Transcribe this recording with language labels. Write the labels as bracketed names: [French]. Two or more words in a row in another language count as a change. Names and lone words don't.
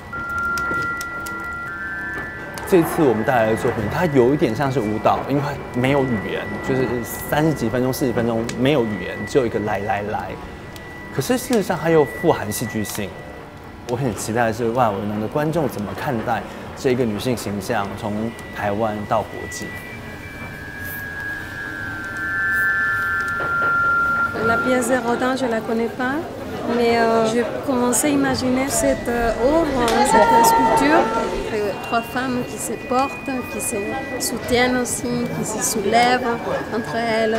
[Chinese] 这次我们带来的作品，它有一点像是舞蹈，因为它没有语言，就是30几分钟、40几分钟没有语言，只有一个来。可是事实上，它又富含戏剧性。我很期待的是万维农的观众怎么看待这个女性形象，从台湾到国际。 [French] La pièce de Rodin, je la connais pas, mais j'ai commencé à imaginer cette œuvre, cette sculpture, 3 femmes qui se portent, qui se soutiennent aussi, qui se soulèvent entre elles.